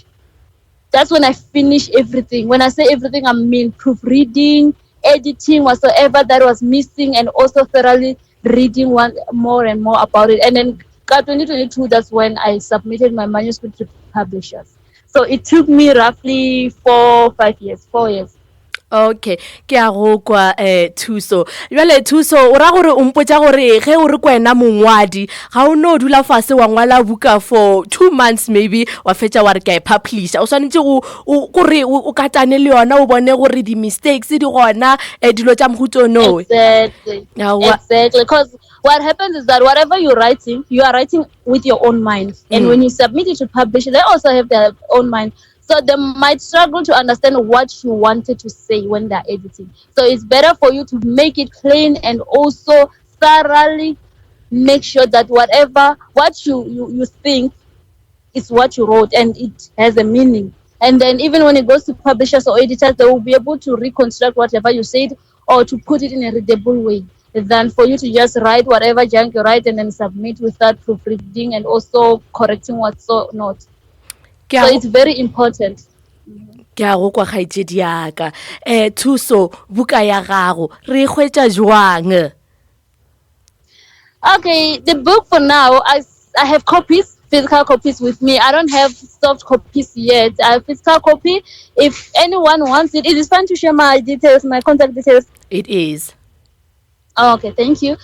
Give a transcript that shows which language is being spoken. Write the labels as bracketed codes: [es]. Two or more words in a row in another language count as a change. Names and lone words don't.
[en] That's when I finish everything. When I say everything, I mean proofreading, editing, whatsoever that was missing, and also thoroughly reading more and more about it. And then 2022, that's when I submitted my manuscript to publishers. So it took me roughly 4 years. [nso] Okay, ke a go kwa thuso jwale thuso o ra gore o mpotsa gore ge o re kwena mongwadi ga o no dula fase wa ngwala buka [en] for 2 months maybe [nso] wa fetša wa re ka e publisha o swanetse gore o katane le yona o bone gore di mistakes di gona dilo tša mohuto no. [en] Exactly, because what happens is that whatever you are writing with your own mind, and when you submit it to publish, they also have their own mind. So they might struggle to understand what you wanted to say when they're editing. So it's better for you to make it plain and also thoroughly make sure that what you think is what you wrote and it has a meaning. And then even when it goes to publishers or editors, they will be able to reconstruct whatever you said or to put it in a readable way than for you to just write whatever junk you write and then submit without proofreading and also correcting what's so not. So it's very important. [nso] ke a go kwa kgaitsedi yaka Thuso buka ya gago re hwetša jwang? [en] Okay, the book for now, I have copies, physical copies with me. I don't have soft copies yet. I have physical copy. If anyone wants it is fine to share my details, my contact details. It is. Oh, okay, thank you.